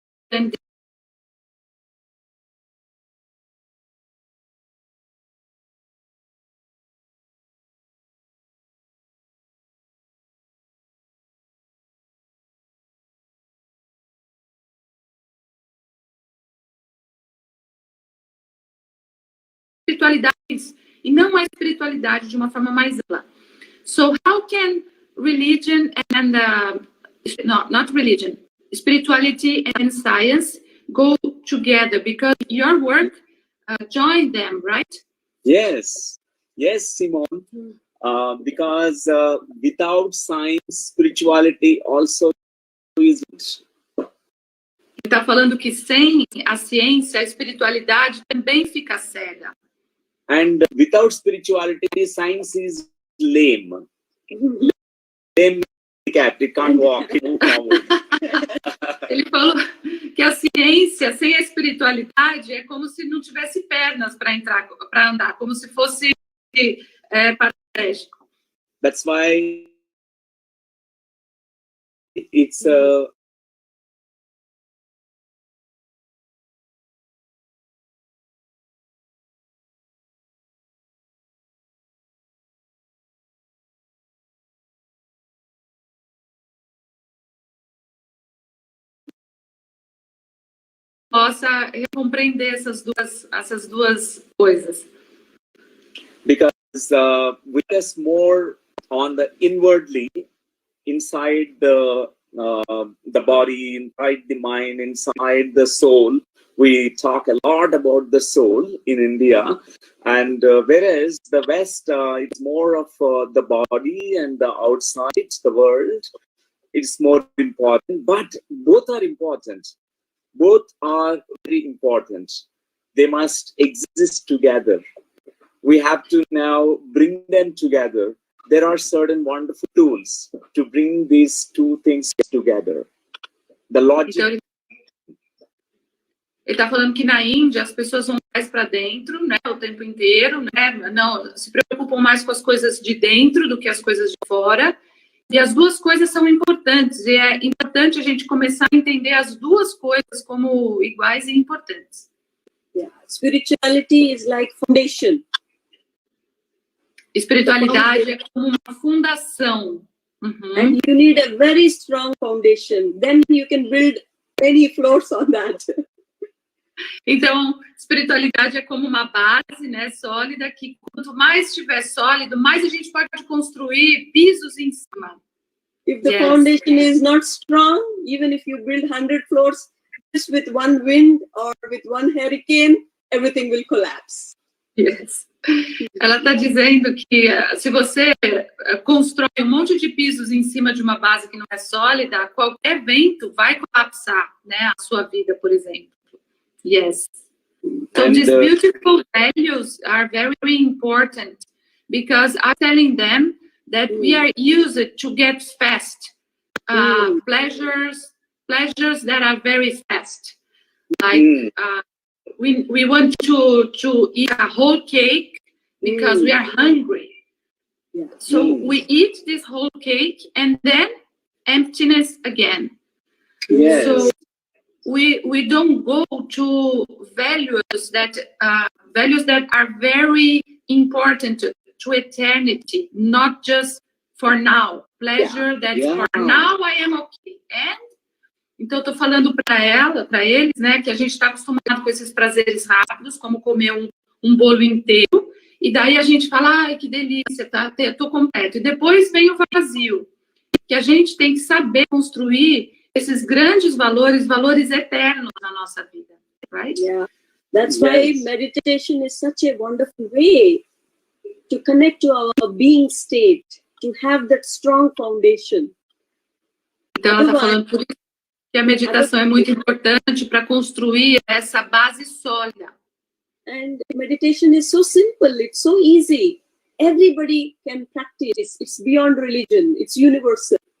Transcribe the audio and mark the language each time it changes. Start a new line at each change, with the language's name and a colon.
English: And
Portuguese: espiritualidades e não a espiritualidade de uma forma mais ampla.
English: So how can religion and not religion, spirituality and science go together? Because your work join them, right? Yes, Simone. Because without science, spirituality also is.
Portuguese: Está falando que sem a ciência, a espiritualidade também fica cega.
English: And without spirituality, science is lame. Lame cat, it can't walk, it won't forward.
Portuguese: Ele falou que a ciência sem a espiritualidade é como se não tivesse pernas para andar, como se fosse paraplégico.
English: That's why it's
Portuguese: possa compreender essas duas coisas.
English: because we focus more on the inwardly, inside the body, inside the mind, inside the soul. We talk a lot about the soul in India, and whereas the West, it's more of the body and the outside, the world. It's more important, but both are important. Both are very important. They must exist together. We have to now bring them together. There are certain wonderful tools to bring these two things together. The logic.
Portuguese: Então, ele está falando que na Índia as pessoas vão mais para dentro, né, o tempo inteiro, né, não se preocupam mais com as coisas de dentro do que as coisas de fora. E as duas coisas são importantes. E é importante a gente começar a entender as duas coisas como iguais e importantes.
English: Yeah. Spirituality is like foundation.
Portuguese: Espiritualidade é como uma fundação. Uhum.
English: And you need a very strong foundation. Then you can build many floors on that.
Portuguese: Então, espiritualidade é como uma base, né, sólida, que quanto mais estiver sólido, mais a gente pode construir pisos em cima.
English: If the foundation is not strong, even if you build 100 floors, just with one wind or with one hurricane, everything will collapse. Yes.
Portuguese: Ela está dizendo que se você constrói um monte de pisos em cima de uma base que não é sólida, qualquer vento vai colapsar, né, a sua vida, por exemplo.
English: Yes. So these beautiful values are very, very important because I'm telling them that we are used to get fast pleasures that are very fast. Like we want to eat a whole cake because we are hungry. Yeah. So we eat this whole cake and then emptiness again. Yes. So we don't go to values that are very important to eternity, not just for now. Pleasure that for now I am okay. And
Portuguese: então eu tô falando para eles, né, que a gente está acostumado com esses prazeres rápidos, como comer um bolo inteiro, e daí a gente fala, ai, que delícia, tá, tô completo. E depois vem o vazio, que a gente tem que saber construir esses grandes valores eternos na nossa vida,
English: right? Yeah, that's why meditation is such a wonderful way to connect to our being state, to have that strong foundation.
Portuguese: Então ela está falando por isso que a meditação é muito importante para construir essa base sólida.
English: And meditation is so simple, it's so easy. Everybody can practice. It's beyond religion, it's universal.